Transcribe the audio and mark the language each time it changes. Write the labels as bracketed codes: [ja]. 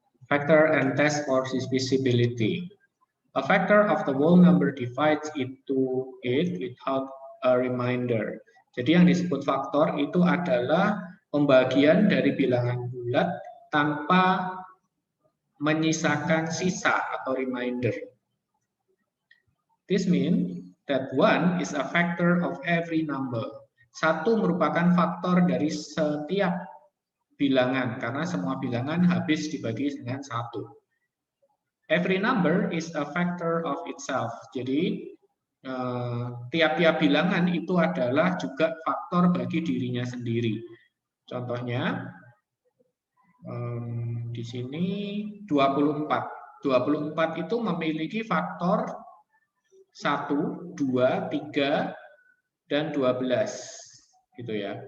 [en] Factor and test for divisibility. A factor of the whole number divides into it without a remainder. [id] Jadi yang disebut faktor itu adalah pembagian dari bilangan bulat tanpa menyisakan sisa atau remainder. [en] This means that 1 is a factor of every number. [id] 1 merupakan faktor dari setiap bilangan, karena semua bilangan habis dibagi dengan 1. [en] Every number is a factor of itself. [id] Jadi tiap-tiap bilangan itu adalah juga faktor bagi dirinya sendiri. Contohnya di sini 24. 24 itu memiliki faktor 1, 2, 3, dan 12. Gitu ya.